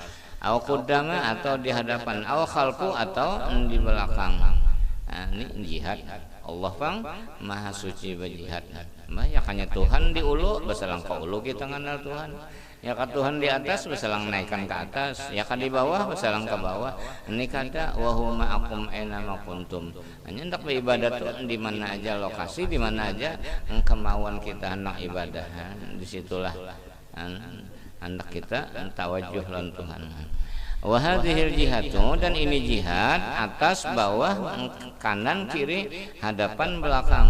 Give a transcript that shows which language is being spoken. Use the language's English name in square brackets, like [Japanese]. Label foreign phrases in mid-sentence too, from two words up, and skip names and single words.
[Arabic] أو قدام [Banjar] atau di hadapan [Arabic] أو خلف [Banjar] atau di belakang. Nah, ini jihad. Allah pang maha suci berjihad. Ya kanya Tuhan di ulu besalang ke ulu kita kenal Tuhan. Ya ka Tuhan di atas besalang naikkan ke atas. Ya ka di bawah besalang ke bawah. Ini kata [Arabic] وهو معكم أين ما كنتم. [Banjar] Hanya hendak beribadah tuh di mana aja lokasi, di mana aja kemauan kita hendak ibadah. Disitulah hendak kita tawajuh lan Tuhan. [Arabic] وهذه الجهات [Banjar] dan ini jihad atas bawah kanan kiri hadapan belakang.